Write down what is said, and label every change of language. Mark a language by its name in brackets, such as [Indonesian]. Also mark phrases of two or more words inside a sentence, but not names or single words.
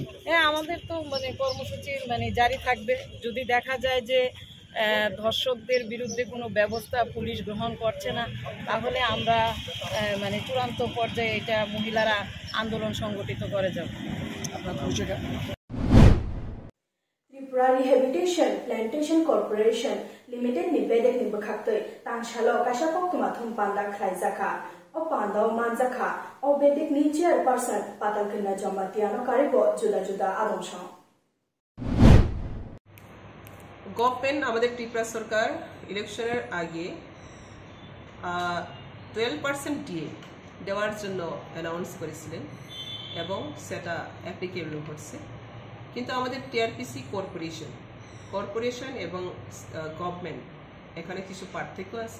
[Bangla] হ্যাঁ, আমাদের তো মানে কর্মসূচি মানে জারি থাকবে। যদি দেখা যায় যে ধর্ষকদের বিরুদ্ধে কোনো ব্যবস্থা পুলিশ গ্রহণ করছে না, তাহলে আমরা মানে চূড়ান্ত পর্যায়ে এটা মহিলারা আন্দোলন সংগঠিত করে যাব। আপনার পরিচয়টা? [Kok Borok] त्रिपुरा रिहेबिलिटेशन प्लांटेशन कॉर्पोरेशन लिमिटेड नि बेदेक नि बखाक्तै तांगशालो काशा कोक्तुमा थुमपान्दा खलाइजाखा ओ पान्दाव मानजाखा ओ बेदेक नि चेयरपर्सन पातालखिना जमातियानो कारिबो जुदा जुदा आदमसं [Bangla] गवर्नमेंट আমাদের ত্রিপুরা সরকার ইলেকশনের আগে 12% ডিএ দেওয়ার জন্য অ্যানাউন্স করেছিলেন এবং সেটা অ্যাপ্লিকেবল হচ্ছে। কিন্তু আমাদের টিআরপিসি কর্পোরেশন এবং গভর্নমেন্ট এখানে কিছু পার্থক্য আছে।